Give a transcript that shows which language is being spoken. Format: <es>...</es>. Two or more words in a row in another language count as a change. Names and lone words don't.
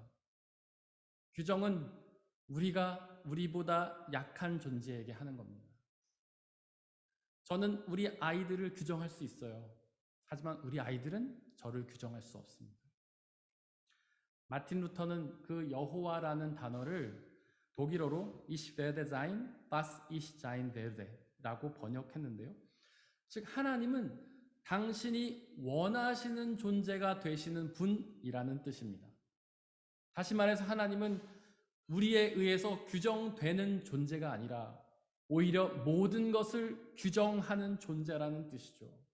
<ko>규정은 우리가 우리보다 약한 존재에게 하는 겁니다. 저는 우리 아이들을 규정할 수 있어요. 하지만 우리 아이들은 저를 규정할 수 없습니다. 마틴 루터는 그 여호와라는 단어를 독일어로</ko> <de>Ich werde sein, was ich sein werde</de> <ko>라고 번역했는데요. 즉 하나님은 당신이 원하시는 존재가 되시는 분이라는 뜻입니다. 다시 말해서 하나님은 우리에 의해서 규정되는 존재가 아니라 오히려 모든 것을 규정하는 존재라는 뜻이죠.</ko>